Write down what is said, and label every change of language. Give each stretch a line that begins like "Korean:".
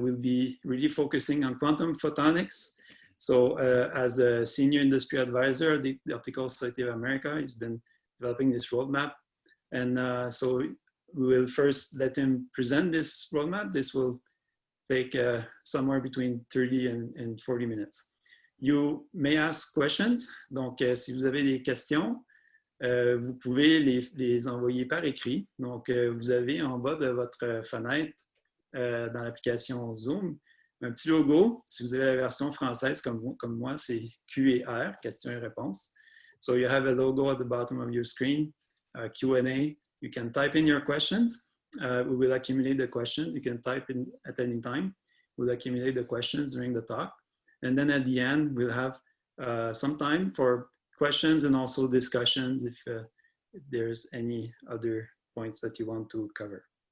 English: We'll be really focusing on quantum photonics. So as a senior industry advisor at the Optical Society of America, he's been developing this roadmap. And so we will first let him present this roadmap. This will take somewhere between 30 and 40 minutes. You may ask questions.
French: Donc, si vous avez des questions, vous pouvez les envoyer par écrit. Donc, vous avez en bas de votre fenêtre dans l'application Zoom un petit logo. Si vous avez la version française comme moi, c'est Q et R, questions et réponses.
English: So you have a logo at the bottom of your screen, Q&A. You can type in your questions. We will accumulate the questions. You can type in at any time. We'll accumulate the questions during the talk. And then at the end, we'll have some time for questions and also discussions if there's any other points that you want to cover.